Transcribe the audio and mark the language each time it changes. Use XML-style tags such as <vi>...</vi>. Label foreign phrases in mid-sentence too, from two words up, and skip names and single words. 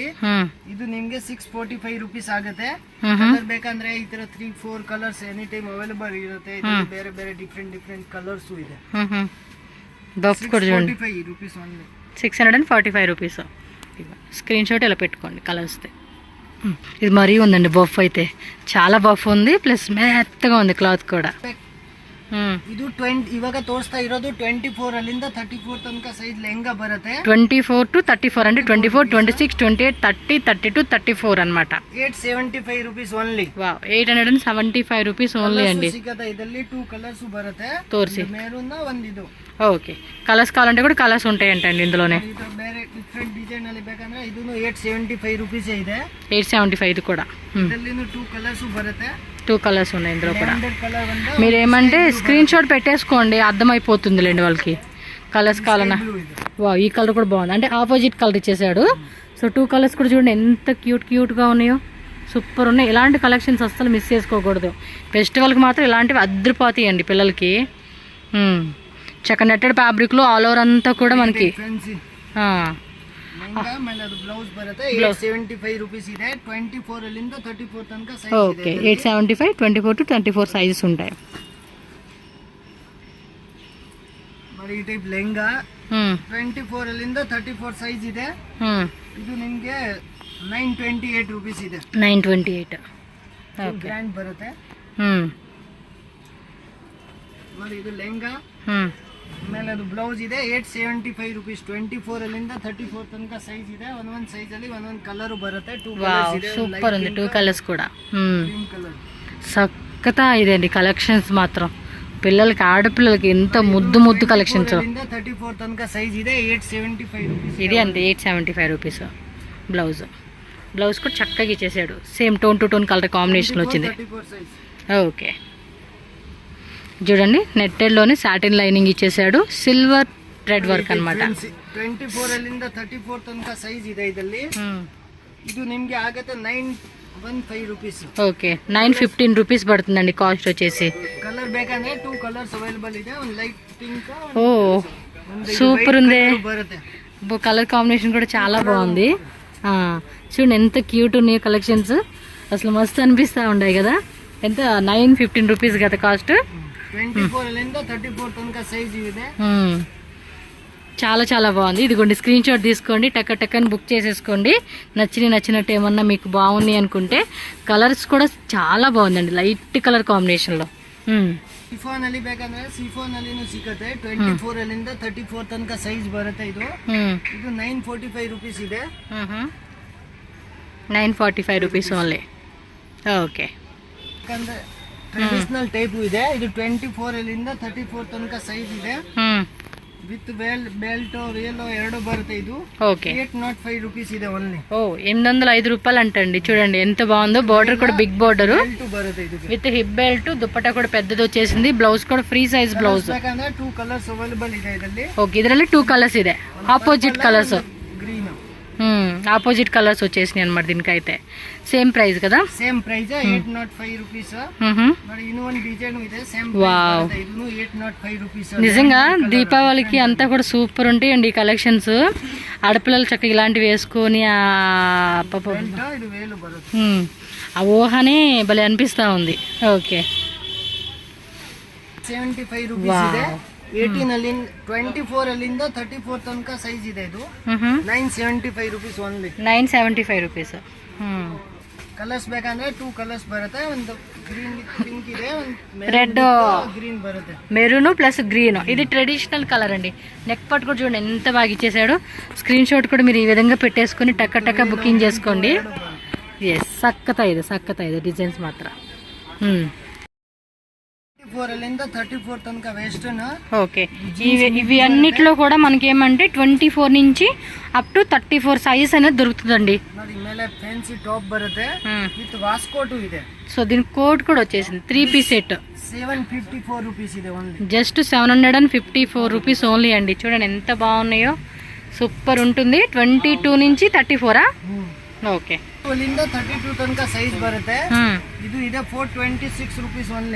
<kn>ಇದು ನಿಮ್ಗೆ 645 rupees ಆಗುತ್ತೆ. ಕಲರ್ ಬೇಕಂದ್ರೆ ಈ ತರ 3-4 ಕಲರ್ಸ್</kn> <en>any time available</en> <kn>ಇರುತ್ತೆ. ಬೇರೆ ಬೇರೆ</kn> <en>different colours</en> <kn>ಇದೆ.</kn> <te>బఫ్ కూడా చూడండి</te> <en>645 rupees only.</en> <te>645 రూపీస్.</te> <en>screen shot</en> <te>ఇలా పెట్టుకోండి కలర్స్. ఇది మరీ ఉందండి బఫ్ అయితే చాలా బఫ్ ఉంది, ప్లస్ మెత్తగా ఉంది క్లాత్ కూడా.</te> <kn>ಇದು 20 ಇವಾಗ ತೋರಿಸ್ತಾ ಇರೋದು 24 ಅಲ್ಲಿಂದ 34 ತನಕ ಸೈಜ್ ಲೆಹಂಗಾ ಬರುತ್ತೆ.</kn> <te>24 to 34 అంటే 24, 26, 28, 30, 32, 34 అన్నమాట.</te> <en>875 rupees only.</en> <te>వావ్</te> <en>875 rupees only</en> <te>అండి.</te> <kn>ಸಿಗತ್ತೆ ಇದರಲ್ಲಿ 2 ಕಲರ್ಸ್ ಬರುತ್ತೆ. ತೋರಿಸಿ. ಮೇರೂನ್ ಒಂದು ಇದು.</kn> <te>ఓకే కలర్స్ కావాలంటే కూడా కలర్స్ ఉంటాయంటండి ఇందులోనే.</te> <kn>ಇದು ಬೇರೆ</kn> <en>different design</en> <kn>ಅಲ್ಲಿ ಬೇಕಂದ್ರೆ ಇದನ್ನು 875 rupees ಇದೆ.</kn> <te>875 ఇది కూడా.</te> <kn>ಇದರಲ್ಲಿನೂ 2 కలర్స్ బರುತ್ತೆ.</kn> <te>2 కలర్స్ ఉన్నాయి ఇందులో కూడా. మీరు ఏమంటే స్క్రీన్ షాట్ పెట్టేసుకోండి అర్థమైపోతుందిలేండి వాళ్ళకి కలర్స్ కావాలన్నా. వా ఈ కలర్ కూడా బాగుంది, అంటే</te> <en>opposite colour</en> <te>ఇచ్చేసాడు. సో 2 కలర్స్ కూడా చూడండి ఎంత క్యూట్గా ఉన్నాయో, సూపర్ ఉన్నాయి. ఇలాంటి కలెక్షన్స్ అస్సలు మిస్ చేసుకోకూడదు. ఫెస్టివల్కి మాత్రం ఇలాంటివి అద్దరిపోతాయండి పిల్లలకి. చక్క నెట్టెడ్ ఫ్యాబ్రిక్లో</te> <en>all over</en> <te>అంతా కూడా మనకి.</te> <kn>ಬ್ಲೌಸ್ ಬರುತ್ತೆ 875 rupees ಇದೆ. 24 ಅಲ್ಲಿಂದ 34 ತನಕ ಸೈಜ್ ಇದೆ.</kn> <te>ఓకే 875, 24 to 24 సైజెస్ ఉంటాయి. మరి ఈ టైప్ లెహంగా</te> <kn>24 ಅಲ್ಲಿಂದ 34 ಸೈಜ್ ಇದೆ. ಇದು ನಿಮಗೆ 928 rupees ಇದೆ. 928 ಓಕೆ ಗ್ರ್ಯಾಂಡ್ ಬರುತ್ತೆ. మరి ಇದು ಲெಹಂಗಾ ಆಮೇಲೆ ಅದು ಬ್ಲೌಸ್ ಇದೆ 875 rupees. 24 ಅಲ್ಲಿಂದ 34 ತನಕ ಸೈಜ್ ಇದೆ. ಒಂದೊಂದು ಸೈಜ್ ಅಲ್ಲಿ ಒಂದೊಂದು ಕಲರ್ ಬರುತ್ತೆ. 2 ಕಲರ್ಸ್ ಇದೆ.</kn> <te>సూపర్ ఉంది 2 కలర్స్ కూడా. గ్రీన్ కలర్ సక్కతా ఇదండి కలెక్షన్స్ మాత్రం. పిల్లలకి ఆడపిల్లలకి ఎంత ముద్దు ముద్దు కలెక్షన్స్.</te> <kn>34 ತನಕ ಸೈಜ್ ಇದೆ 875 rupees.</kn> <te>ఇది అంతే 875 రూపీస్. బ్లౌజ్ కూడా చక్కగా ఇచ్చేసాడు.</te> <en>same tone to tone colour combination</en> <te>వచ్చింది. 34 సైజ్. ఓకే చూడండి నెట్టెడ్లోనే</te> <en>satin lining</en> <te>ఇచ్చేసాడు.</te> <en>silver thread work</en> <te>అన్నమాట.</te> <kn>24 ಅಲ್ಲಿಂದ 34 ತನಕ ಸೈಜ್ ಇದೆ ಇದರಲ್ಲಿ. ಇದು ನಿಮಗೆ ಆಗುತ್ತೆ 915 rupees.</kn> <te>ఓకే 915 రూపీస్ పడుతుందండి కాస్ట్ వచ్చేసి.</te> <kn>కలర్ ಬೇಕಂದ್ರೆ</kn> <en>2 colours available</en> <kn>ಇದೆ. ಒಂದು</kn> <en>light pink.</en> <te>ఓ సూపర్ ఉంది.</te> <kn>బರುತ್ತೆ.</kn> <en>colour combination</en> <te>కూడా చాలా బాగుంది. చూడండి ఎంత క్యూట్ ఉన్నాయి కలెక్షన్స్. అసలు మస్తు అనిపిస్తూ ఉన్నాయి కదా. ఎంత 915 రూపీస్ కదా కాస్ట్.</te> <kn>24 ಅಲ್ಲಿಂದ 34 ತನಕ సైజ్ ಇದೆ.</kn> <te>చాలా చాలా బాగుంది. ఇదిగోండి</te> <en>screen shot</en> <te>తీసుకోండి, టక్క టక్కని బుక్ చేసేసుకోండి. నచ్చినట్టు ఏమన్నా మీకు బాగుంది అనుకుంటే. కలర్స్ కూడా చాలా బాగుందండి,</te> <en>light colour combinationలో.</en> <kn>ಸಿಫಾನ್ ಅಲ್ಲಿ ಬೇಕಂದ್ರೆ ಸಿಫಾನ್ ಅಲ್ಲಿನೂ ಸಿಗುತ್ತೆ. 24 ಅಲ್ಲಿಂದ 34 ತನಕ ಸೈಜ್ ಬರುತ್ತೆ. ಇದು 945 rupees ಇದೆ.</kn> <en>945 rupees only. okay</en> <kn>ಯಾಕಂದ್ರೆ</kn> <en>traditional type</en> <kn>ಇದೆ. ಇದು 24 ಅಲ್ಲಿಂದ 34 ತನಕ ಸೈಜ್ ಇದೆ.</kn> <en>with belt</en> <kn>ರಿಯಲ್ ಎರಡು ಬರುತ್ತೆ. ಇದು</kn> <te>ఓకే</te> <kn>805 rupees ಇದೆ ఓన్లీ.</kn> <te>805 రూపాయలు అంటండి. చూడండి ఎంత బాగుందో. బార్డర్ కూడా</te> <en>big border</en> <kn>బರುತ್ತೆ. ఇది</kn> <en>with hip belt,</en> <te>దుపట్టా కూడా పెద్దది వచ్చేసింది. బ్లౌజ్ కూడా</te> <en>free size blouse.</en> <kn>ಬೇಕಂದ್ರೆ 2 ಕಲರ್ಸ್ ಅವೈಲಬಲ್ ಇದೆ ಇದರಲ್ಲಿ. ఓకే ಇದರಲ್ಲಿ 2 కలర్స్ ಇದೆ.</kn> <en>opposite colours,</en> <te>గ్రీన్ ఆపోజిట్ కలర్స్ వచ్చేసినాయి అనమాట. దీనికైతే</te> <en>same price</en> <te>కదా.</te> <en>same price 805 rupees.</en> <kn>మరి ಇನ್ನೊಂದು ಡಿಸೈನ್ ಇದೆ ಸೇಮ್</kn> <te>వావ్</te> <kn>ಪ್ರೈಸ್. ಇದು 805 rupees.</kn> <te>నిజంగా దీపావళికి అంతా కూడా సూపర్ ఉంటాయండి ఈ కలెక్షన్స్. ఆడపిల్లలు చక్కగా ఇలాంటివి వేసుకొని</te> <kn>ಇದು వేలు బರುತ್ತೆ.</kn> <te>ఆ ఊహనే భలే అనిపిస్తూ ఉంది. ఓకే</te> <kn>75 rupees ಇದೆ. 18 ಅಲ್ಲಿಂದ 24 ಅಲ್ಲಿಂದ 34 ತನಕ ಸೈಜ್ ಇದೆ. ಇದು 975 rupees ಓನ್ಲಿ.</kn> <te>975 రూపీస్.</te> <kn>ಕಲರ್ಸ್ ಬೇಕಂದ್ರೆ 2 ಕಲರ್ಸ್ ಬರುತ್ತೆ, ಒಂದು</kn> <en>green pink</en> <kn>ಇದೆ, ಒಂದು</kn> <te>రెడ్</te> <kn>గ్రీన్ బರುತ್ತೆ.</kn> <en>maroon plus green.</en> <te>ఇది</te> <en>traditional colour</en> <te>అండి. నెక్ పట్ కూడా చూడండి ఎంత బాగా ఇచ్చేసాడు.</te> <en>screen shot</en> <te>కూడా మీరు ఈ విధంగా పెట్టేసుకుని టక్క టక్క బుకింగ్ చేసుకోండి.</te> <kn>ఎస్ సక్కత ಇದೆ ಡಿಸೈನ್ಸ್ ಮಾತ್ರ. 24 ಅಲ್ಲಿಂದ 34 ತನಕ ವೆಸ್ಟರ್ನ್.</kn> <te>ఓకే, ఇవి అన్నిట్లో కూడా మనకి ఏమంటే 24 నుంచి</te> <en>up to</en> <te>34 సైజ్ అనేది దొరుకుతుందండి.</te> <kn>ನೋಡಿ ಮೇಲೆ</kn> <en>fancy top</en> <kn>ಬರುತ್ತೆ</kn> <en>with waistcoat</en> <kn>ಇದೆ.</kn> <te>సో దీని కోడ్ కూడా వచ్చేసింది.</te> <en>3 piece set</en> <kn>754 రూపీస్ ಇದೆ ఓన్లీ.</kn> <te>జస్ట్</te> <en>754 rupees only</en> <te>అండి. చూడండి ఎంత బాగున్నాయో, సూపర్ ఉంటుంది. 22 నుంచి 34. ఓకే,</te> <kn>32 ತನಕ ಸೈಜ್ ಬರುತ್ತೆ. ಇದು ಇದೆ</kn> <en>426 rupees only.</en>